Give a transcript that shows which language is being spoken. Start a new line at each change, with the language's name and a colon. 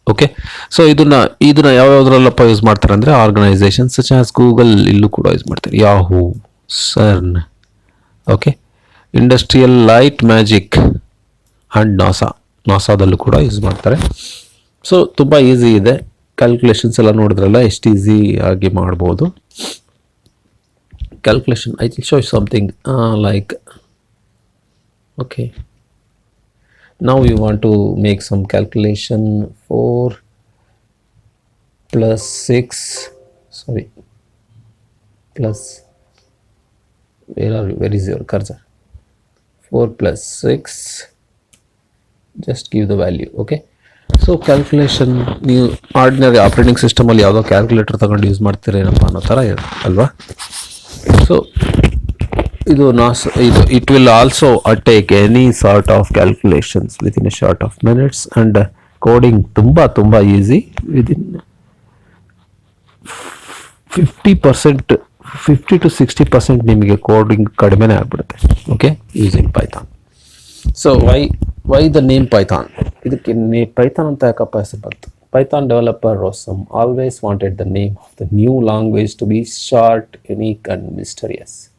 Kannada: Okay, so ಇದನ್ನು ಯಾವ್ಯಾವುದ್ರಲ್ಲಪ್ಪ use ಮಾಡ್ತಾರೆ ಅಂದರೆ ಆರ್ಗನೈಸೇಷನ್ಸ್ ಸಚ್ ಆಸ್ ಗೂಗಲ್, ಇಲ್ಲೂ ಕೂಡ ಯೂಸ್ ಮಾಡ್ತಾರೆ, Yahoo, ಸರ್ನ್, okay, industrial light magic and ನಾಸಾದಲ್ಲೂ ಕೂಡ ಯೂಸ್ ಮಾಡ್ತಾರೆ. ಸೊ ತುಂಬ ಈಸಿ ಇದೆ, ಕ್ಯಾಲ್ಕುಲೇಷನ್ಸ್ ಎಲ್ಲ ನೋಡಿದ್ರಲ್ಲ ಎಷ್ಟು ಈಸಿ ಆಗಿ ಮಾಡ್ಬೋದು calculation.
English: I will show something like, okay, now you want to make some calculation. 4 plus 6, sorry, plus, where is your cursor? 4 plus 6, just give the value. Okay, so calculation
Kannada: ನೀವು ordinary operating ಸಿಸ್ಟಮಲ್ಲಿ ಯಾವುದೋ calculator ತಗೊಂಡು use ಮಾಡ್ತೀರೇನಪ್ಪ ಅನ್ನೋ ಥರ ಅಲ್ವಾ.
English: So ಇದು it will also take any sort of calculations within a short of minutes, and coding ತುಂಬ easy. within 50 to 60%
Kannada: ನಿಮಗೆ coding ಕಡಿಮೆನೇ ಆಗ್ಬಿಡುತ್ತೆ.
English: Okay, using Python. So why the name Python?
Kannada: ಇದಕ್ಕೆ ಪೈಥಾನ್ ಅಂತ ಯಾಕಪ್ಪ ಹೆಸರು ಬಂತು?
English: Python developer Rossum always wanted the name of the new language to be short, unique and mysterious.